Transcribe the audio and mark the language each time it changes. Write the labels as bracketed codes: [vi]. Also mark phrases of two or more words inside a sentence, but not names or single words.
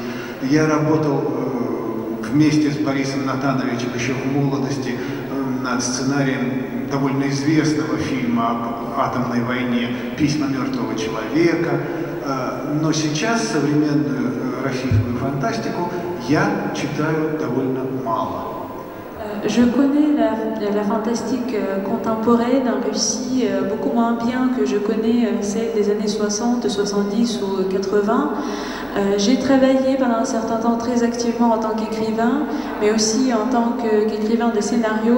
[ru] Я работал вместе с Борисом Натановичем еще в молодости над сценарием довольно известного фильма об атомной войне «Письма мертвого человека». Но сейчас современную российскую фантастику я читаю довольно мало. [fr] Je connais la fantastique contemporaine en Russie beaucoup moins bien que je connais celle des années 60, 70 ou 80. J'ai travaillé pendant un certain temps très activement en tant qu'écrivain, mais aussi en tant qu'écrivain de scénarios.